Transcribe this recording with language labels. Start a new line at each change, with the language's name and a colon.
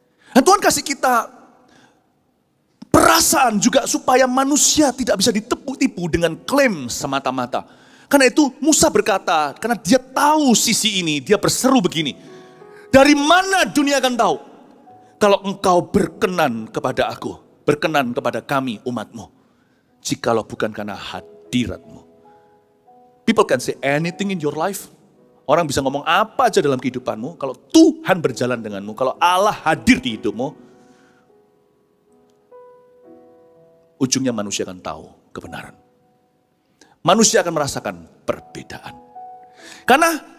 Indonesian: Dan Tuhan kasih kita perasaan juga supaya manusia tidak bisa ditipu dengan klaim semata-mata. Karena itu Musa berkata, karena dia tahu sisi ini, dia berseru begini. Dari mana dunia akan tahu? Kalau engkau berkenan kepada aku, berkenan kepada kami umatmu. Jikalau bukan karena hadiratmu.
English: People can say anything in your life.
Indonesian: Orang bisa ngomong apa aja dalam kehidupanmu. Kalau Tuhan berjalan denganmu, kalau Allah hadir di hidupmu, ujungnya manusia akan tahu kebenaran. Manusia akan merasakan perbedaan. Karena